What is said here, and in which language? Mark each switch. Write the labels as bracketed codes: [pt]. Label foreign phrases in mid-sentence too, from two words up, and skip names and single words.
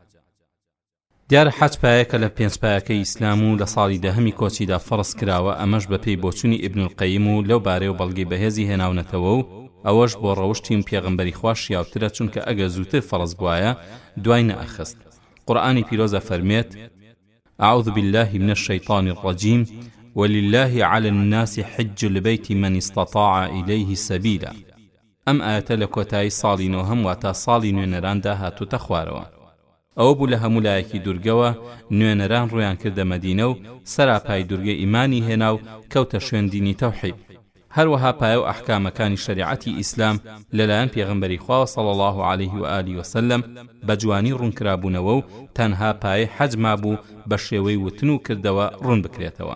[ckb] دیارە حەج پایەکە لە 5 پایەکەی ئیسلام و لە ساڵی دەهەمی کۆچیدا فەرض کراوە. ئەمەش بەپێی بۆچوونی ئیبن القەیم و لەو بارەیە بەڵگەی بەهێزی هێناونەتەوە و ئەوەش بۆ ڕەوشتیم پێغەمبەری خوا شیاوترە، چونکە ئەگەر زووتر فەرض بوایە دوای نەئەخست. قورئانی پیرۆزە فەرمێت: [ar] أعوذ بالله من الشيطان الرجيم ولله على الناس حج البيت من استطاع إليه سبيلا. [ckb] ئەم ئاەتە لە کۆتایی ساڵی نۆهەم واتە ساڵی نوێنەراندا هاتوتە خوارەوە. ئەوە بوو لە هەموو لایەکی دورگەوە نوێنەران ڕویان کردە مەدینە و سەراپای دورگە ئیمانی هێنا و کەوتە شوێن دینی تەوحید. هەروەها پایە و ئەحکامەکانی شەریعەتی ئیسلام لەلایەن پێغەمبەری خوا [ar] صلی الله علیه و آله وسلم [ckb] بە جوانی ڕوونکرابوونەوە و تەنها پایە حەج مابوو بە شێوەی وتن و کردەوە ڕوون بکرێتەوە.